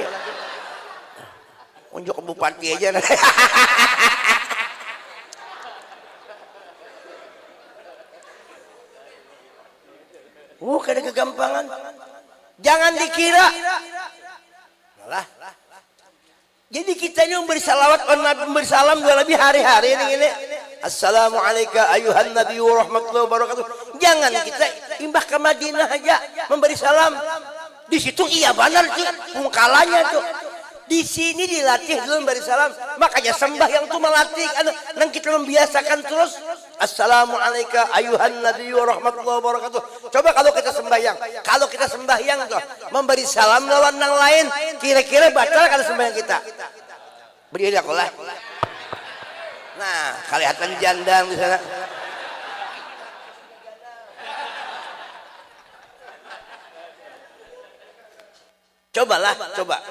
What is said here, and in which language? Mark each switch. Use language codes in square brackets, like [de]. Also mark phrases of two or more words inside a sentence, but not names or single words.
[id] Unjuk ke bupati aja. Kada kegampangan. Jangan dikira. Malah. Jadi kita ini memberi salawat memberi salam dua lebih hari-hari ini. [ar] السلام عليك أيها النبي ورحمة الله وبركاته. [id] Jangan kita imbah ke Madinah aja memberi salam. Di situ iya benar tuh pungkalanya tuh. Di sini dilatih dulu memberi salam. Makanya sembahyang tuh melatih dan kita membiasakan terus. [ar] السلام عليك أيها النبي ورحمة الله وبركاته. [id] Coba kalau kita sembahyang. Kalau kita sembahyang tuh memberi salam lawan yang lain, kira-kira batal kalau sembahyang kita. Berdiri aku lah. Nah, kelihatan jandang di sana. Cobalah, coba.